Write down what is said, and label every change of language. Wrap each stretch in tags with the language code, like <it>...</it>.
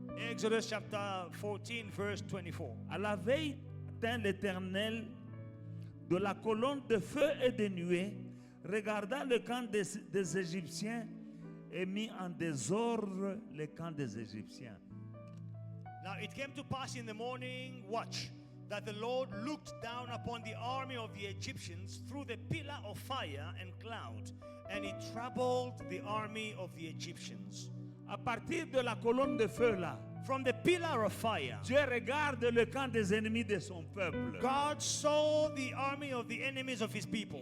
<en>Exodus chapter 14, verse 24.</en> <fr>À la veille, atteint l'Éternel de la colonne de feu et de nuée, regarda le camp des Égyptiens et mit en désordre le camp des Égyptiens.</fr> <en>Now it came to pass in the morning watch that the Lord looked down upon the army of the Egyptians through the pillar of fire and cloud, and it troubled the army of the Egyptians.</en> <fr>À partir de la colonne de feu là,</fr> <en>From the pillar of fire,</en> <fr>Dieu regarde le camp des ennemis de son peuple.</fr> <en>God saw the army of the enemies of his people,</en>